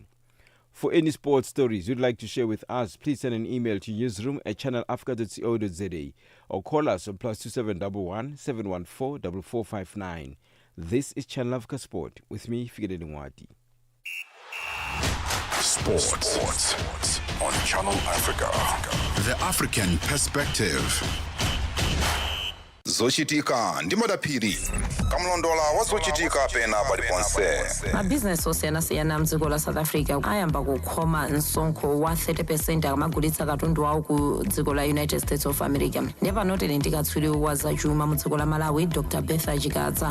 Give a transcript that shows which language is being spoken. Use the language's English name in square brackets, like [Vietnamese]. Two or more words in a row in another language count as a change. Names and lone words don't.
[English] For any sports stories you'd like to share with us, please send an email to newsroom@channelafrica.co.za or call us on +2711 714 4459. This is Channel Africa Sport with me, Figede Nwati. Sports on Channel Africa. The African Perspective. [Nyanja] zochitika ndi madaphiri kamlondola wa zochitika pena paliponse. mabhizinesi osiyanasiyana mdziko la south africa ayamba kukhoma msonkho wa 30% akamagulitsa katundu wawo ku dziko la united states of america. ndiye panotele ndikatswiri wa zachuma mu dziko la malawi dr betha chikadza.